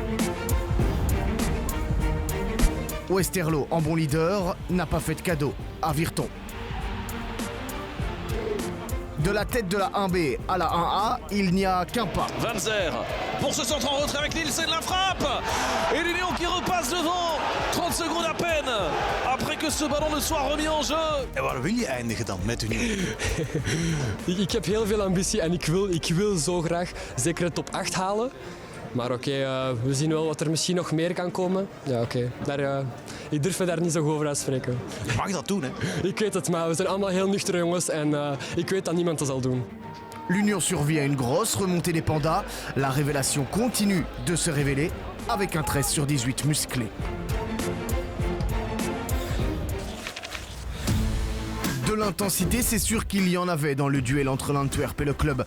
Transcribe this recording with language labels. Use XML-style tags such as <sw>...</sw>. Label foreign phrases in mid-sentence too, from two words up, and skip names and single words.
<fr>Westerlo, en bon leader, n'a pas fait de cadeau à Virton. De la tête de la 1B à la 1A, il n'y a qu'un pas. Van Zer pour ce centre en retrait avec Nielsen, la frappe. Et l'Union qui repasse devant. 30 secondes à peine après que ce ballon ne soit remis en jeu.</fr> <nl>En waar wil je eindigen dan met Union? Ik heb heel veel ambitie en ik wil zo graag zeker de top 8 halen. Maar oké, we zien wel wat er misschien nog meer kan komen. Ja, oké. Ik durf me daar niet zo goed over uitspreken. Je mag dat doen, hè? Ik weet het, maar we zijn allemaal heel nuchtere jongens en ik weet dat niemand dat zal doen.</nl> <fr>L'Union survit à une grosse remontée des Pandas. La révélation continue de se révéler avec un 13 sur 18 musclé. De l'intensité, c'est sûr qu'il y en avait dans le duel entre l'Antwerp et le club.</fr>